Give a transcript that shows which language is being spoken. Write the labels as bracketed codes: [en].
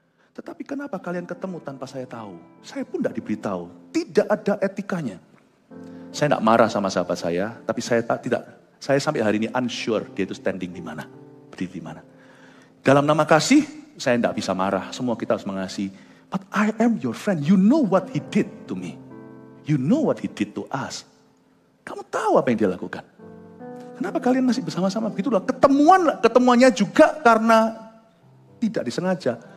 [id] Tetapi kenapa kalian ketemu tanpa saya tahu? Saya pun tidak diberitahu. Tidak ada etikanya. Saya tidak marah sama sahabat saya, tapi saya sampai hari ini unsure dia itu standing di mana, berdiri di mana. Dalam nama kasih, saya tidak bisa marah. Semua kita harus mengasihi. [en] But I am your friend. You know what he did to me. You know what he did to us. [id] Kamu tahu apa yang dia lakukan. Kenapa kalian masih bersama-sama? Begitulah ketemuannya juga karena tidak disengaja.